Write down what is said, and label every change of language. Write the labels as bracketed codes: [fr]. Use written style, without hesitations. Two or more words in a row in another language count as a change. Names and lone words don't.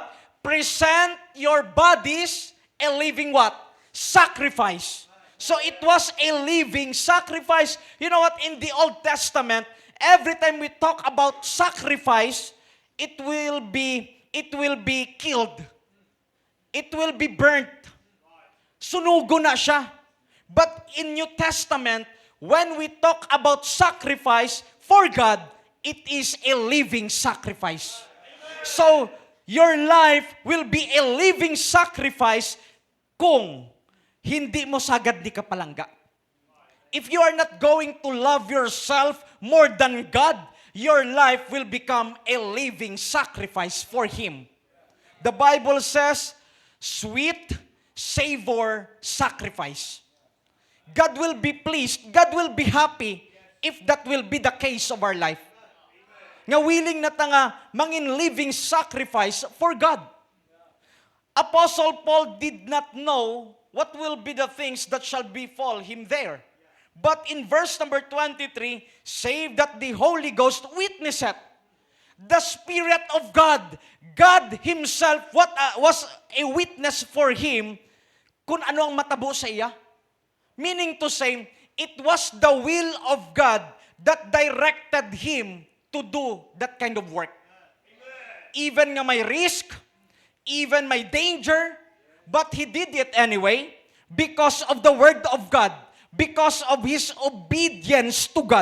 [en] Present your bodies a living what? Sacrifice. So it was a living sacrifice. You know what? In the Old Testament, every time we talk about sacrifice, it will be killed. It will be burnt. [hil] Sunugo na siya. [en] But in New Testament, when we talk about sacrifice for God, it is a living sacrifice. So, your life will be a living sacrifice [hil] kung hindi mo sagad di ka palangga. [en] If you are not going to love yourself more than God, your life will become a living sacrifice for Him. The Bible says, sweet savor sacrifice. God will be pleased, God will be happy if that will be the case of our life. [hil] Nga willing na tanga mangin [en] living sacrifice for God. Apostle Paul did not know what will be the things that shall befall him there. But in verse number 23, save that the Holy Ghost witnesseth. The Spirit of God, God Himself, was a witness for him [hil] kung ano ang matabo sa iya. [en] Meaning to say, it was the will of God that directed him to do that kind of work. Even [hil] nga may [en] risk, even may danger, but he did it anyway because of the Word of God, because of his obedience to God.